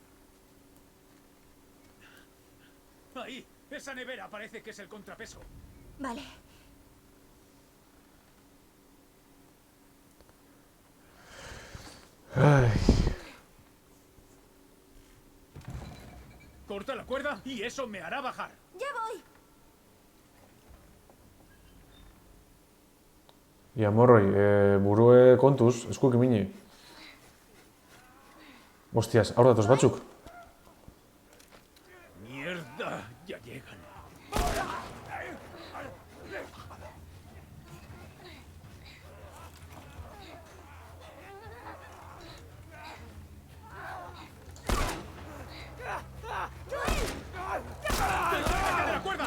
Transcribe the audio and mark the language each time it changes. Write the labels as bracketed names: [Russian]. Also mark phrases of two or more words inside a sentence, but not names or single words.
[Spanish] Ahí, esa nevera parece que es el contrapeso. Vale. Ay. Corta la cuerda y eso me hará bajar. Ya voy. [Basque] Ia, morroi, burue kontuz, eskuk imini. Hostias, aur datoz batzuk. [Spanish] Mierda, ya llegan. ¡Déjate de la cuerda!